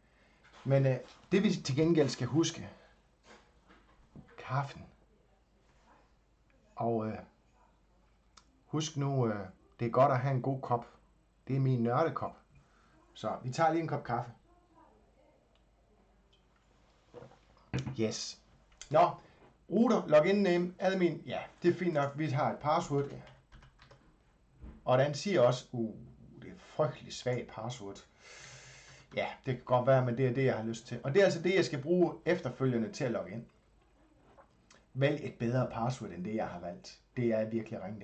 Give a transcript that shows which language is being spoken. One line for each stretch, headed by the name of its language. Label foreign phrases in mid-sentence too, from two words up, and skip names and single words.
Danish: Men det vi til gengæld skal huske, kaffen. Og husk nu, det er godt at have en god kop. Det er min nørdekop. Så vi tager lige en kop kaffe.
English: Yes.
Danish: Nå,
English: router, login name, admin,
Danish: ja, det er fint nok, vi har et password. Ja. Og den siger også, det er frygtelig svagt password. Ja, det kan godt være, men det er det, jeg har lyst til. Og det er altså det, jeg skal bruge efterfølgende til at logge ind. Vælg et bedre password, end det, jeg har valgt.